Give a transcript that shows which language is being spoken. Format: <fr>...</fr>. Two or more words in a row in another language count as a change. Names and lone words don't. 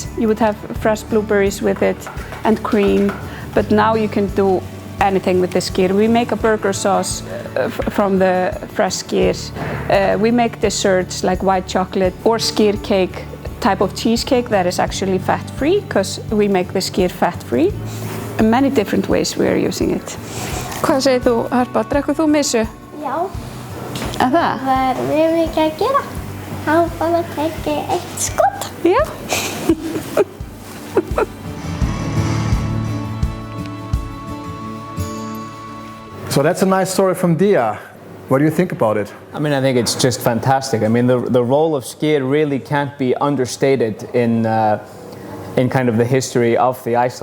<en>You would have fresh blueberries with it and cream, but now you can do anything with the skyr. We make a burger sauce from the fresh skyr. We make desserts like white chocolate or skyr cake, type of cheesecake that is actually fat-free because we make the skyr fat-free. In many different ways we are using it.</en> <is>Hvað segir þú, Harpa? Drekkur þú missu? Já. En það? Það er mjög mikið að gera. Þá bara tek ég eitt skot. Já.</is> <en>So that's a nice story from Dia. What do you think about it? I mean, I think it's just fantastic. I mean, the role of skyr really can't be understated in kind of the history of the Icelanders.</en>